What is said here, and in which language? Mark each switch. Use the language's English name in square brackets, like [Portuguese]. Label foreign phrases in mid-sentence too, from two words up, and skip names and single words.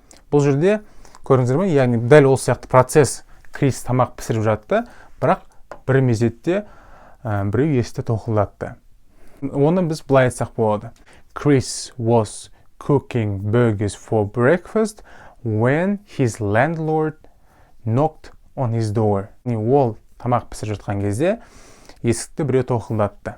[Kazakh] Бұл жерде көрдіңіздер ме, яғни дәл ол сияқты процесс. Крис тамақ пісіріп жатты, бірақ бір мезетте біреу есікті тоқылдатты. Оны біз былай айтсақ болады. [English] Chris was cooking burgers for breakfast when his landlord knocked on his door. [Kazakh] Ол тамақ пісіріп жатқан кезде есікті біреу тоқылдатты.